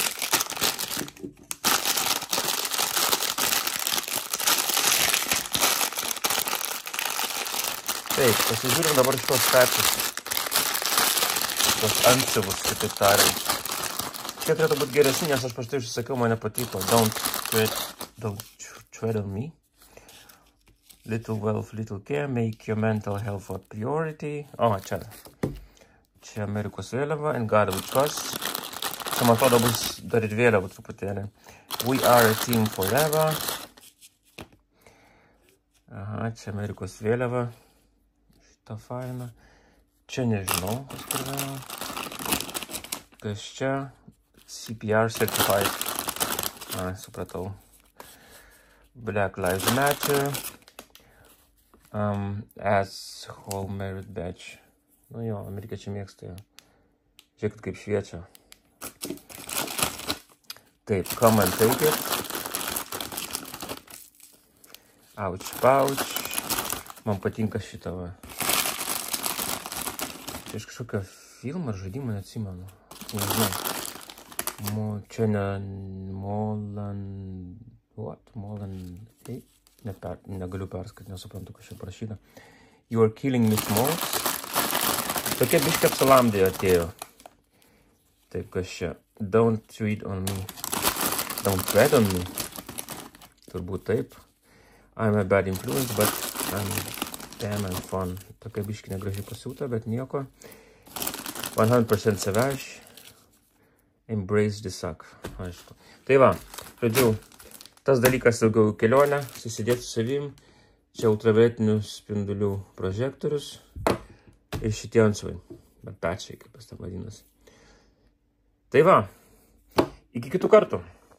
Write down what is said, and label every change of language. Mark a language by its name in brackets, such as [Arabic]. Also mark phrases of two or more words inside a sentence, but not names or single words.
[Lithuanian] Taip, pasižiūrim dabar šitos pečius. Šitos antsiuvus, kitaip tariant. Čia turėtų būti geresni, nes aš paštai užsisakiau, man nepatiko. [English] Don't tread on me. Little wealth, little care, make your mental health a priority. [Lithuanian] O, čia Amerikos vėliava, [English] and God we trust. [Lithuanian] Čia, man atrodo, bus dar ir vėliava truputėlį. [English] We are a team forever. [Lithuanian] Aha, čia Amerikos vėliava. Šitą fainą. Čia nežinau, kas kur vėliava. Kas čia? [English] CPR certified. [Lithuanian] Ai, supratau. [English] Black Lives Matter. Asshole merit badge. [Lithuanian] Nu jo, amerikiečiai mėgsta jo. Žiūrėkit, kaip šviečia. Taip, [English] come and take it. Ouch, pouch. [Lithuanian] Man patinka šitą va. Čia iš kažkokio filmą ar žaidimą neatsimenu. Nežinau. Čia ne Molan... What? Molan... Negaliu perskaityti, nesuprantu, kas čia parašyta. [English] You are killing me smokes. [Lithuanian] Tokia biškė apsalamdė atėjo. Taip, kas čia? [English] Don't tread on me. Don't tread on me. [Lithuanian] Turbūt taip. [English] I'm a bad influence, but I'm damn and fun. [Lithuanian] Tokia biškė negražiai pasiūta, bet nieko. [English] 100% savage. Embrace the suck. [Lithuanian] Aišku. Tai va, žodžiu, tas dalykas daugiau kelionę, susidėti su savim. Čia ultravioletinių spindulių prožektorius. Ir šitie antsiuvai. Bet pečiai, kaip tas tam vadinasi. Tai va, iki kitų kartų.